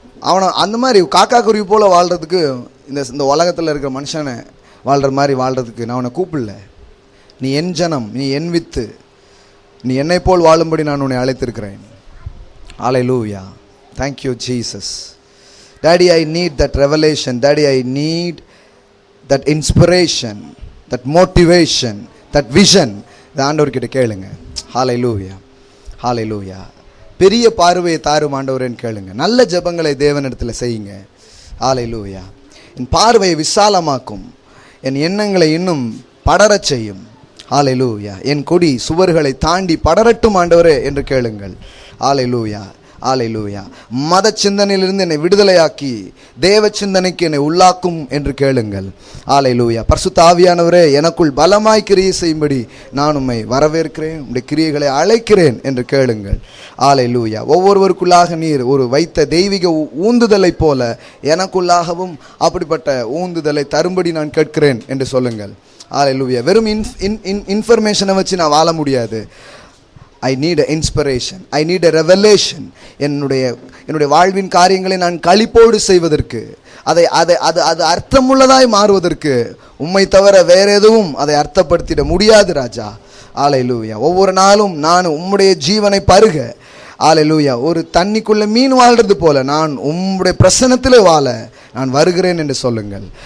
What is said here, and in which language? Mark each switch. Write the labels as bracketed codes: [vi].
[ta] அவனை அந்த மாதிரி காக்கா குருவி போல் வாழ்கிறதுக்கு, இந்த உலகத்தில் இருக்கிற மனுஷனை வாழ்கிற மாதிரி வாழ்கிறதுக்கு நான் உன்னை கூப்பிடல. நீ என் ஜனம், நீ என் வித்து, நீ என்னை போல் வாழும்படி நான் உன்னை அழைத்திருக்கிறேன். [en] Hallelujah. Thank you Jesus. Daddy, I need that revelation. Daddy, I need that inspiration, that motivation, that vision. [ta] இந்த ஆண்டவர்கிட்ட கேளுங்க. ஹல்லேலூயா, ஹல்லேலூயா. பெரிய பார்வையை தாரும் ஆண்டவரேன்னு கேளுங்க. நல்ல ஜெபங்களை தேவனிடத்தில் செய்யுங்க. ஹல்லேலூயா. என் பார்வையை விசாலமாக்கும், என் எண்ணங்களை இன்னும் படரச் செய்யும். ஹல்லேலூயா. என் கொடி சுவர்களை தாண்டி படரட்டும் ஆண்டவரே என்று கேளுங்கள். ஹல்லேலூயா, ஹல்லேலூயா. மத சிந்தனையிலிருந்து என்னை விடுதலையாக்கி தேவ சிந்தனைக்கு என்னை உள்ளாக்கும் என்று கேளுங்கள். ஹல்லேலூயா. பரிசுத்த ஆவியானவரே, எனக்குள் பலமாய் கிரியை செய்யும்படி நான் உம்மை வரவேற்கிறேன், உம்முடைய கிரியைகளை அழைக்கிறேன் என்று கேளுங்கள். ஹல்லேலூயா. ஒவ்வொருவருக்குள்ளாக நீர் ஒரு வைத்த தெய்வீக ஊந்துதலை போல எனக்குள்ளாகவும் அப்படிப்பட்ட ஊந்துதலை தரும்படி நான் கேட்கிறேன் என்று சொல்லுங்கள். ஹல்லேலூயா. வெறும் இன்ஃபர்மேஷனை வச்சு நான் வாழ முடியாது. [en] I need an inspiration, I need a revelation. [ta] என்னுடைய வாழ்வின் காரியங்களை நான் களிப்போடு செய்வதற்கு, அது அர்த்தமுள்ளதாய் மாறுவதற்கு உம்மை தவிர வேற எதுவும் அதை அர்த்தப்படுத்திட முடியாது ராஜா. ஹல்லேலூயா. ஒவ்வொரு நாளும் நான் உம்முடைய ஜீவனை பருக, ஹல்லேலூயா, ஒரு தண்ணிக்குள்ள மீன் வாழ்றது போல நான் உம்முடைய பிரசன்னத்தில் வாழ நான் வருகிறேன் என்று சொல்லுங்கள்.